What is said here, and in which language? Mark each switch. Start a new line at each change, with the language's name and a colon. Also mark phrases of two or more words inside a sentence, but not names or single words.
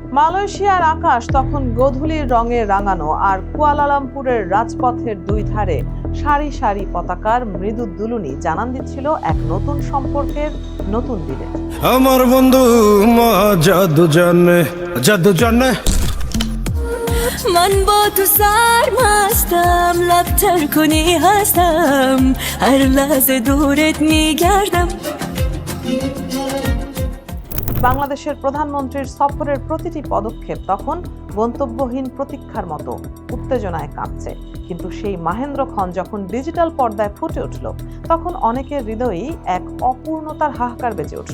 Bangla: মালয়েশিয়ার আকাশ তখন গোধূলির রঙে রাঙানো, আর কুয়ালালামপুরের রাজপথের দুই ধারে সারি সারি পতাকার মৃদু দুলুনি জানান দিচ্ছিল এক নতুন সম্পর্কের নতুন দিনে। আমার বন্ধু জাদু জানে, জাদু জানে
Persian: من با تو سرمستم لب تر کنی هستم هر لحظه دورت میگردم
Bangla: বাংলাদেশের প্রধানমন্ত্রীর সফরের প্রতিটি পদক্ষেপ তখন গন্তব্যহীন প্রতীক্ষার মতো উত্তেজনায় কাঁপছে। কিন্তু সেই মাহেন্দ্র খন যখন ডিজিটাল পর্দায় ফুটে উঠল, তখন অনেকের হৃদয়েই এক অপূর্ণতার হাহাকার বেজে উঠল।